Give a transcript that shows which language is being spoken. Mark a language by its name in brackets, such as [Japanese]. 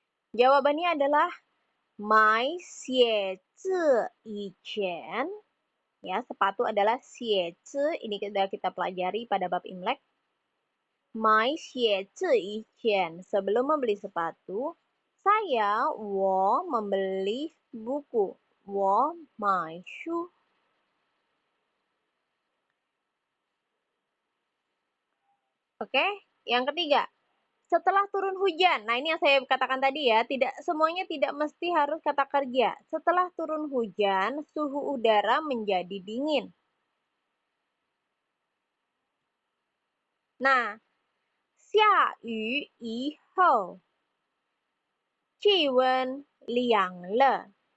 [Indonesian] Jawabannya adalah [Chinese] 买鞋子以前. [Indonesian] Ya, sepatu adalah 鞋子. Ini sudah kita pelajari pada bab Imlek. [Chinese] 买鞋子以前. [Indonesian] Sebelum membeli sepatu, saya 我 membeli buku. [Chinese] 我买书. [Indonesian] Oke, yang ketiga. Setelah turun hujan. Nah, ini yang saya katakan tadi ya, semuanya tidak mesti harus kata kerja. Setelah turun hujan, suhu udara menjadi dingin. [Chinese] Nah, 下雨以后气温凉了。